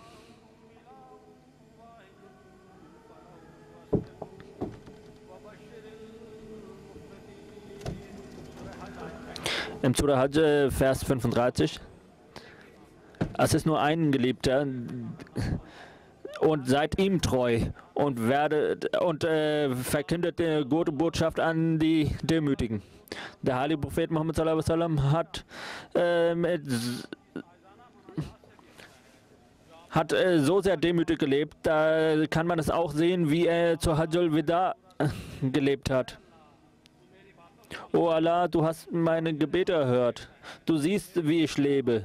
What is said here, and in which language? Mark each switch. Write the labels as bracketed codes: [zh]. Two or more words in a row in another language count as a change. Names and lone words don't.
[de] Im Surah Hajj, Vers 35. Es ist nur ein Geliebter und seid ihm treu und verkündet die gute Botschaft an die Demütigen. Der heilige Prophet Muhammad [ar] صلى الله عليه وسلم [de] hat so sehr demütig gelebt, da kann man es auch sehen, wie er zur Hajjul Wida gelebt hat. O Allah, du hast meine Gebete erhört. Du siehst, wie ich lebe.